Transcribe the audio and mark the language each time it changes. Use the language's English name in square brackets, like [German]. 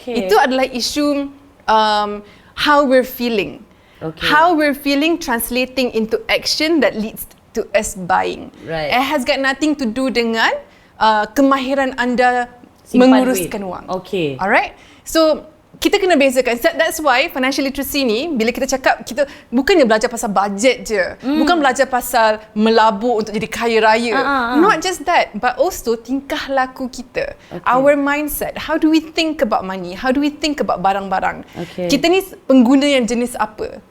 [Malay] Itu adalah isu [English] how we're feeling. How we're feeling translating into action that leads to us buying. Right. It has got nothing to do [Malay] dengan kemahiran anda simpan menguruskan duit. wang. [English] Okay. [Malay] Alright? So, kita kena bezakan. [English] That's why financial literacy [Malay] ni, bila kita cakap, kita bukannya belajar pasal budget je. Bukan belajar pasal melabur untuk jadi kaya raya. [English] Not just that, but also [Malay] tingkah laku kita. [English] Our mindset. How do we think about money? How do we think about barang-barang? [Malay] Kita ni pengguna yang jenis apa?